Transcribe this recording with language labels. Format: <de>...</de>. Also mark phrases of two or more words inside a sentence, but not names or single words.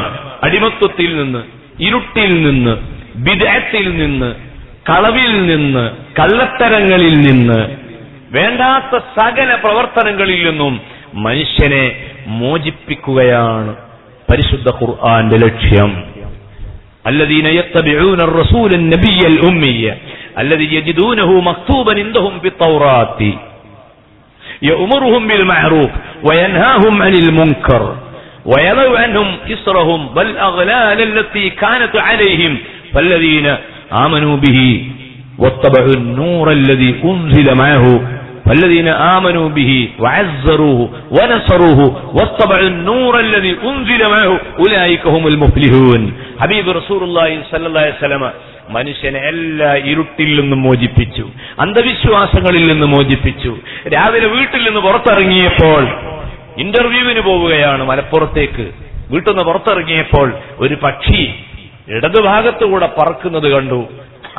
<ml>അടിമത്വത്തിൽ നിന്ന്, ഇരുട്ടിൽ നിന്ന്, ബിദ്അത്തിൽ നിന്ന്, കളവിൽ നിന്ന്, കള്ളത്തരങ്ങളിൽ നിന്ന്, വേണ്ടാത്ത സകല പ്രവർത്തനങ്ങളിൽ നിന്നും മനുഷ്യനെ മോചിപ്പിക്കുകയാണ് പരിശുദ്ധ ഖുർആന്റെ ലക്ഷ്യം.</ml> <ar>الذين يتبعون الرسول النبي الأمي الذي يجدونه مكتوبا عندهم في التوراة يأمرهم بالمعروف وينهاهم عن المنكر ويضع عنهم إصرهم والأغلال التي كانت عليهم فالذين آمنوا به واتبعوا النور الذي أنزل معه فالذين آمنوا به وعزروه ونصروه واتبعوا النور الذي أنزل معه أولئك هم المفلحون. حبيب رسول الله صلى الله عليه وسلم</ar> <ml>മനുഷ്യനെ എല്ലാ ഇരുട്ടിൽ നിന്നും മോചിപ്പിച്ചു, അന്ധവിശ്വാസങ്ങളിൽ നിന്ന് മോചിപ്പിച്ചു. രാവിലെ വീട്ടിൽ നിന്ന് പുറത്തിറങ്ങിയപ്പോൾ ഇന്റർവ്യൂവിന് പോവുകയാണ് മലപ്പുറത്തേക്ക്. വീട്ടിൽ നിന്ന് പുറത്തിറങ്ങിയപ്പോൾ ഒരു പക്ഷി ഇടതുഭാഗത്തുകൂടെ പറക്കുന്നത് കണ്ടു.</ml>